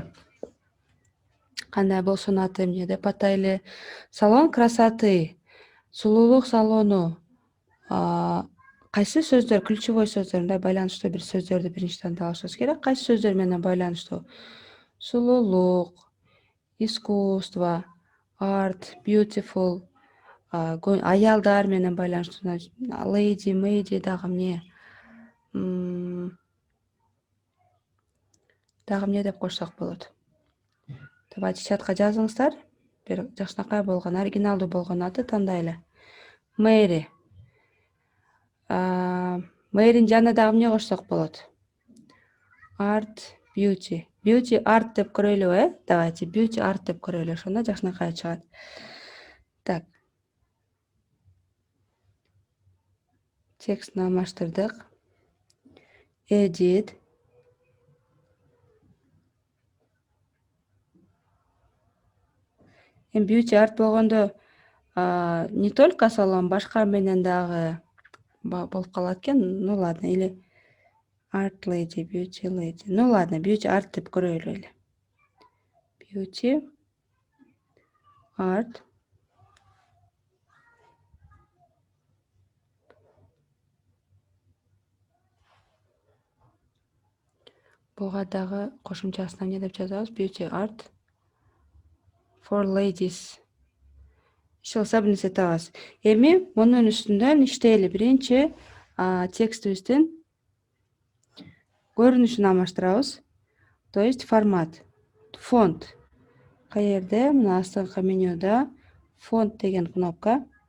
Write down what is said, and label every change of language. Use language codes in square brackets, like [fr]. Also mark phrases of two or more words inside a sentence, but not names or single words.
[ky] Кандай болсун аты, эмне деп атайлы? [ru] Салон красоты, [ky] сулуулук салону. Кайсы сөздөр, ключевой сөздөр, мындай байланыштуу бир сөздөрдү биринчиден табышыбыз керек. Кайсы сөздөр менен байланыштуу? Сулуулук, искусство, [en] art, beautiful, [ky] аялдар менен байланыштуу, lady, mady, дагы эмне? Дагы эмне деп койсок болот? Давайте чатка жазыңыздар. Бир жакшынакай болгон, оригиналдуу болгон аты тандайлы. Мэри. Мэринин жанына дагы эмне кошсок болот? [en] Art, beauty. Beauty, art [ky] деп көрөйлүбү, [en] Давайте beauty, art [ky] деп көрөйлү. Ошондо жакшынакай чыгат. Так. Текстни алмаштырдык. Edit. [en] Beauty, art [ky] болгондо [ru] не только [ky] салон, башка менен дагы болуп калат экен. [ru] Ну ладно, или [en] art lady, beauty lady. [ru] Ну ладно, [en] beauty, art [ky] деп көрөйлү эле. [en] Beauty, art. [ky] Буга дагы кошумчасына эмне деп жазабыз? [en] Beauty, art for ladies. [ky] Ишелса бир нерсе табабыз. Эми мунун үстүнөн иштейли. Биринчи текстибиздин көрүнүшүн алмаштырабыз. [ru] То есть формат. Фонт. Каерде? [ky] Мына астыңкы менюда фонт деген кнопка.